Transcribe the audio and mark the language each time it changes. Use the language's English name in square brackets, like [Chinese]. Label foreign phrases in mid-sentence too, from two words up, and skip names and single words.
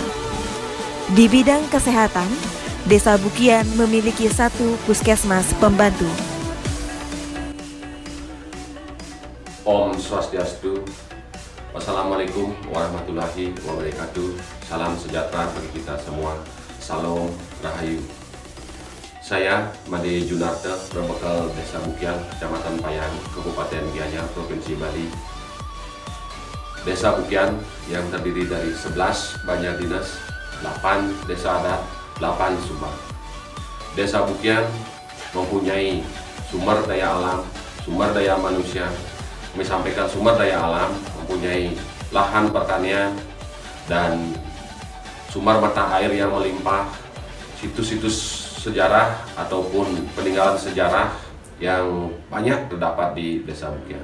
[Indonesian] Di bidang kesehatan, Desa Bukian memiliki 1 puskesmas pembantu. Om Swastiastu. [Arabic] والسلام عليكم ورحمة الله وبركاته. [Indonesian] Salam sejahtera bagi kita semua. Salam Rahayu. Saya Made Junarte, berbekal Desa Bukian, Kecamatan Payangan, Kabupaten Gianyar, Provinsi Bali. Desa Bukian yang terdiri dari 11 banjar dinas, 8 desa adat, 8 sumber. Desa Bukian mempunyai sumber daya alam, sumber daya manusia. Kami sampaikan sumber daya alam, mempunyai lahan pertanian dan sumber mata air yang melimpah, situs-situs sejarah ataupun peninggalan sejarah yang banyak terdapat di Desa Bukian.